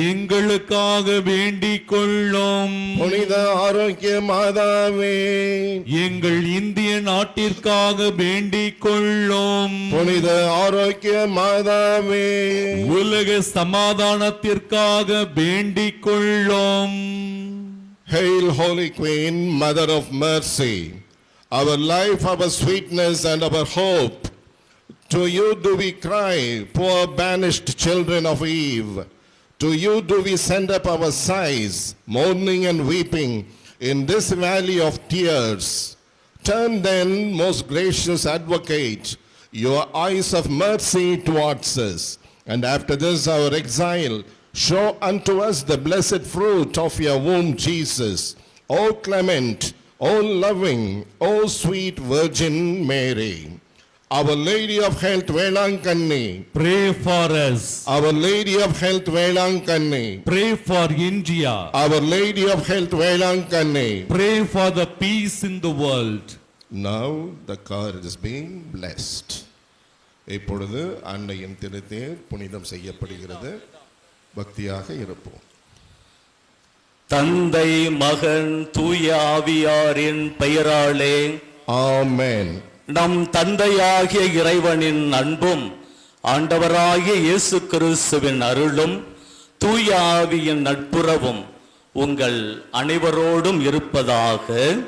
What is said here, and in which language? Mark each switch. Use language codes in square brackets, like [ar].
[ta] எங்களுக்காக வேண்டிக் கொள்ளும். புனித ஆரோக்கிய மாதாவே, எங்கள் இந்திய நாட்டிற்காக வேண்டிக் கொள்ளும். புனித ஆரோக்கிய மாதாவே, உலக சமாதானத்திற்காக வேண்டிக் கொள்ளும். [en] Hail, Holy Queen, Mother of Mercy, our life, our sweetness, and our hope. To you do we cry, poor banished children of Eve. To you do we send up our sighs, mourning and weeping in this valley of tears. Turn then, most gracious advocate, your eyes of mercy towards us, and after this our exile, show unto us the blessed fruit of your womb, Jesus. O clement, O loving, O sweet Virgin Mary. Our Lady of Health, Velankanni. Pray for us. Our Lady of Health, Velankanni. Pray for India. Our Lady of Health, Velankanni. Pray for the peace in the world. Now the car is being blessed. [ta] இப்பொழுது அன்னையின் திருத்தேர் புனிதம் செய்யப்படுகிறது. பக்தியாக இருப்போம். தந்தை மகன் தூய ஆவியாரின் பெயராலே ஆமென். நம் தந்தையாகிய இறைவனின் அன்பும் ஆண்டவராகிய இயேசு கிறிஸ்துவின் அருளும் தூய ஆவியின் நட்புறவும் உங்கள் அனைவரோடும் இருப்பதாக.